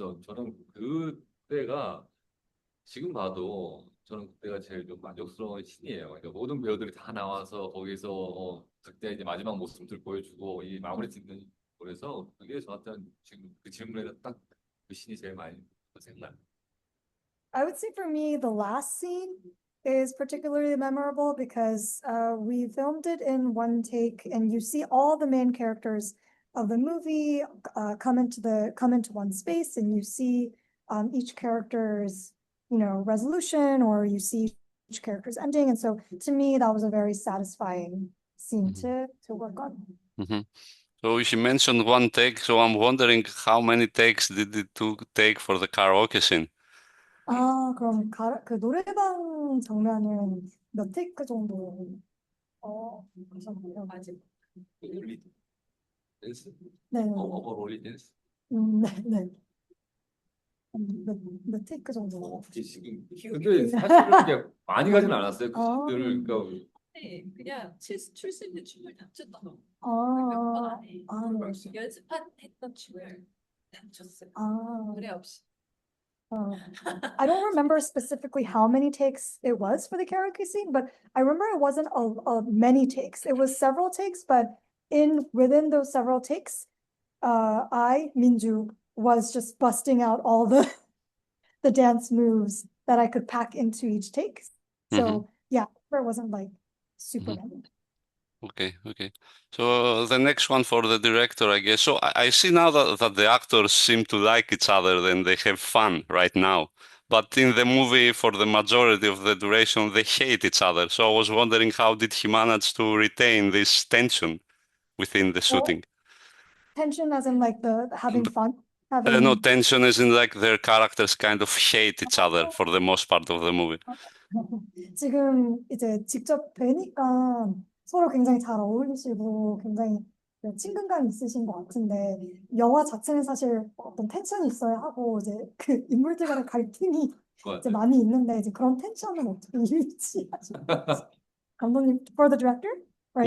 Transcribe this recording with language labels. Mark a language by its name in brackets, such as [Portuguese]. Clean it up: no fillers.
[Korean] 그래서 저는 그때가 지금 봐도 저는 그때가 제일 좀 만족스러운 씬이에요. 그러니까 모든 배우들이 다 나와서 거기서 그때 이제 마지막 모습들 보여주고 이 마무리 짓는 그래서 그게 저한테는 지금 그 질문에서 딱 그 씬이 제일 많이 생각나요. [English] I would say for me, the last scene is particularly memorable because we filmed it in one take, and you see all the main characters of the movie come into one space, and you see each character's resolution, or you see each character's ending, and so to me that was a very satisfying scene to work on. So she mentioned one take, so I'm wondering how many takes did it take for the karaoke scene? [Korean] 그럼 그 노래방 장면은 몇 테이크 정도 하셨나요? 아직 롤리 댄스? 네, 롤리 댄스? 네. 몇 테이크 정도? 지금 근데 사실은 이게 많이 가진 않았어요. 그 씬들을 그러니까 그냥 출수 있는 춤을 다 췄던 아, 네. 네. 연습했던 춤을 다 췄어요. 노래 없이. [English] I don't remember specifically how many takes it was for the karaoke scene, but I remember it wasn't a many takes. It was several takes, but within those several takes, Min-ju, was just busting out all the dance moves that I could pack into each take. So yeah, it wasn't like super many. Okay. So the next one for the director, I guess. So I see now that the actors seem to like each other and they have fun right now. But in the movie, for the majority of the duration, they hate each other. So I was wondering, how did he manage to retain this tension within the shooting? Tension as in like the having fun? No, tension as in like their characters kind of hate each other for the most part of the movie. [Korean] 지금 이제 직접 뵈니까 서로 굉장히 잘 어울리시고 굉장히 친근감이 있으신 것 같은데 영화 자체는 사실 어떤 텐션이 있어야 하고 이제 그 인물들 간의 갈등이 이제 많이 있는데 이제 그런 텐션은 어떻게 유지하시는지 감독님, [English] for the director, right?